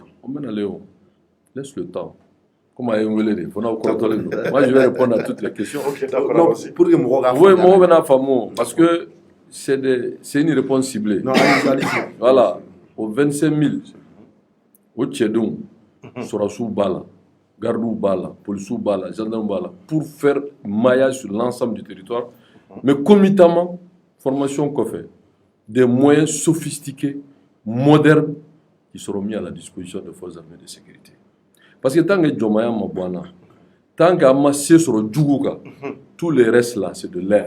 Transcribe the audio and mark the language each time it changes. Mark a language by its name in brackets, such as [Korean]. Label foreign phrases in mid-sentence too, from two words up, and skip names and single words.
[French] On mène à Léon. Laisse le temps. Comment est-ce que moi, je vais répondre à toutes les questions. Ok, d'accord. Pour que oui, moi, parce que c'est une réponse ciblée. Non, allez-y. Voilà. Aux 25 000, au Tchédoum, Sorasou Bala, Gardou Bala, Polisou Bala, Gendarme Bala, pour faire maillage sur l'ensemble du territoire, mais concomitamment, formation qu'on fait, des moyens sophistiqués, modernes, qui seront mis à la disposition des forces armées de sécurité. Parce que tant que Djomaya Mabouana, tant que Amassé sur le Djougouka, tout le reste là, c'est de l'air.